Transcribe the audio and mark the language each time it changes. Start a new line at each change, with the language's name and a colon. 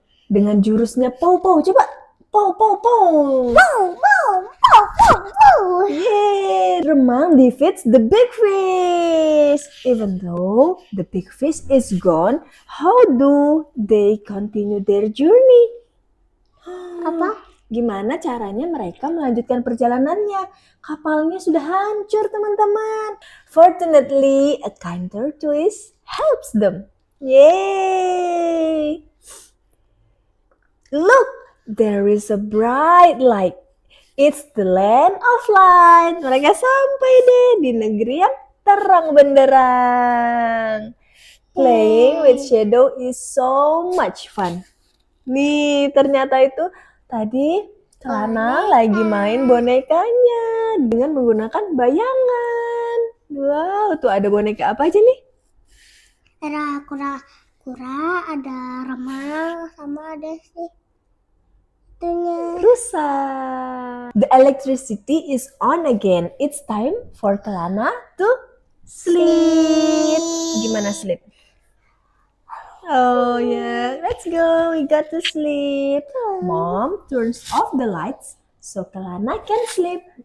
Indonesian: Dengan jurusnya pow-pow. Coba pow-pow-pow.
English: Yeay, Remang defeats the Big Fish. Even though the Big Fish is gone, how do they continue their journey?
Indonesian: Apa? Gimana caranya mereka melanjutkan perjalanannya? Kapalnya sudah hancur, teman-teman.
English: Fortunately, a kind tortoise helps them. Yay! Look, there is a bright light. It's the land of light.
Indonesian: Mereka sampai deh di negeri yang terang benderang.
English: Playing with shadow is so much fun.
Indonesian: Nih, ternyata itu tadi Kelana lagi main bonekanya dengan menggunakan bayangan. Wow, tuh ada boneka apa aja nih? Ada kura-kura, ada remang, sama ada sih itunya. Rusa.
English: The electricity is on again. It's time for Kelana to sleep.
Indonesian: Gimana
English: sleep? Oh yeah, let's go. We got to sleep. Mom turns off the lights so Kelana can sleep.